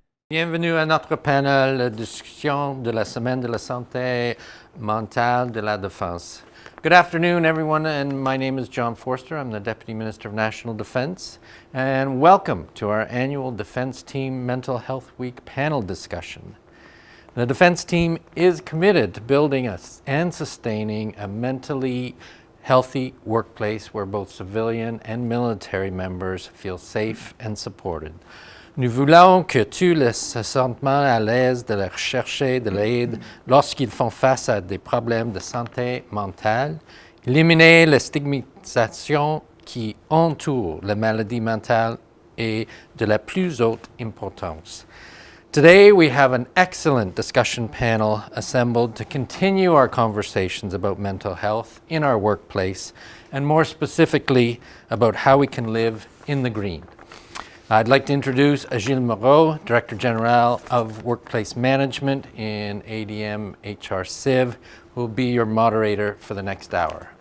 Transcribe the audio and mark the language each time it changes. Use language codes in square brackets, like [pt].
[fr] Bienvenue à notre panel de discussion de la Semaine de la santé mentale de la défense. [en] Good afternoon, everyone, and my name is John Forster. I'm the Deputy Minister of National Defense, and welcome to our annual Defense Team Mental Health Week panel discussion. The Defense Team is committed to building and sustaining a mentally healthy workplace where both civilian and military members feel safe and supported. [fr] Nous voulons que tous se sentent à l'aise de rechercher de l'aide lorsqu'ils font face à des problèmes de santé mentale, éliminer la stigmatisation qui entoure la maladie mentale est de la plus haute importance. [en] Today we have an excellent discussion panel assembled to continue our conversations about mental health in our workplace and more specifically about how we can live in the green. I'd like to introduce Gilles Moreau, Director General of Workplace Management in ADM HR Civ, who will be your moderator for the next hour.